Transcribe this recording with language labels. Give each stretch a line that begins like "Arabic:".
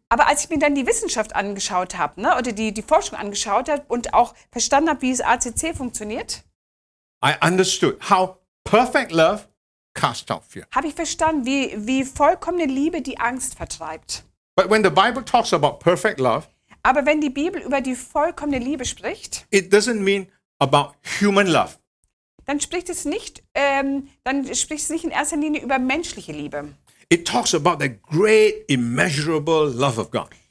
German: aber als ich mir dann die Wissenschaft angeschaut habe, ne, oder die Forschung angeschaut habe und auch verstanden habe, wie das ACC funktioniert,
English: I understood how perfect love casts out fear.
German: habe ich verstanden, wie vollkommene Liebe die Angst vertreibt.
English: But when the Bible talks about perfect love,
German: Aber wenn die Bibel über die vollkommene Liebe spricht,
English: it doesn't mean about human love.
German: dann spricht es nicht in erster Linie über menschliche Liebe.
English: It talks about the great, immeasurable love of God.